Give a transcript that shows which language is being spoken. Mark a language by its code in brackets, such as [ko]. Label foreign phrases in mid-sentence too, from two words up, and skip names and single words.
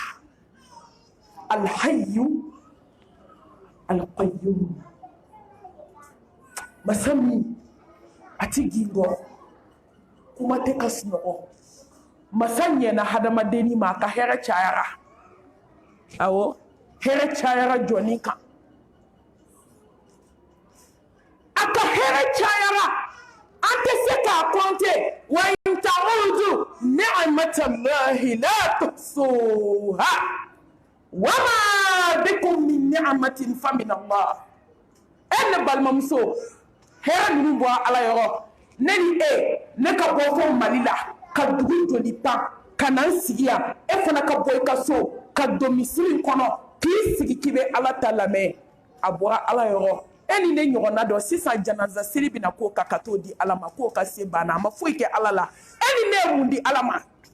[ar] الحي القيوم [bm] masa min a ti gingɔ kuma tɛ ka sunɔgɔ masa ɲɛna hadamadenni ma a ka hɛrɛ cayara awɔ hɛrɛ cayara jɔnni kan a ka hɛrɛ cayara an tɛ se k'a kɔnte [ar] وإن تعدوا نعمة الله لا تحصوها وما بكم من نعمة فمن الله [bm] ne balimamuso hɛrɛ ninnu bɔ ala yɔrɔ ne ni ne ka bɔ fɔ Mali la ka dugu joli pan ka na n sigi yan e fana ka bɔ i ka so ka don misiri kɔnɔ k'i sigi k'i bɛ ala ta lamɛn a bɔra ala yɔrɔ e ni ne ɲɔgɔnna dɔ sisan janaza siri bɛna k'o ka t'o di ala ma k'o ka se banna a ma foyi kɛ ala la e ni ne ye mun di ala ma